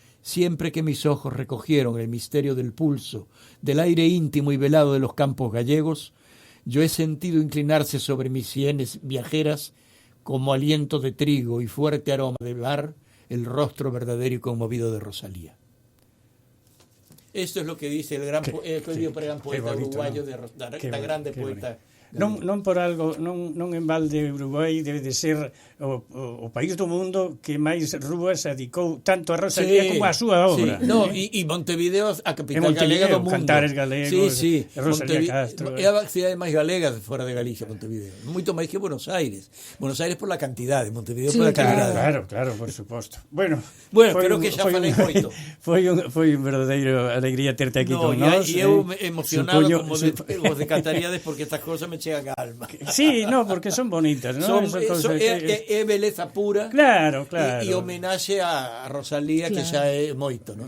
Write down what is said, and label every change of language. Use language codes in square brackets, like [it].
[es] Siempre que mis ojos recogieron el misterio del pulso, del aire íntimo y velado de los campos gallegos, yo he sentido inclinarse sobre mis sienes viajeras, como aliento de trigo y fuerte aroma de mar, el rostro verdadero y conmovido de Rosalía. Esto es lo que dice el gran poeta uruguayo, [gl] da grande poeta. Non por algo, non en balde Uruguai debe de ser o país do mundo que máis rúas dedicou tanto a Rosalía como a súa obra. Sí. No, e Montevideo a capital galega do mundo. Cantares galegos, Rosalía Rosalía Castro. É a cidade máis galega fora de Galicia, Montevideo. Moito máis que Buenos Aires. Buenos Aires por la cantidade, Montevideo por la calidade. Claro, por suposto. Bueno, creo que xa falei moito. Foi un verdadeiro alegría terte aquí con nós. E eu emocionado como vos de cantaríades porque estas cosas me chegan a alma. Sí, no, porque son bonitas, ¿no? É beleza pura. Claro. E homenaxe a Rosalía, que xa é moito, ¿no?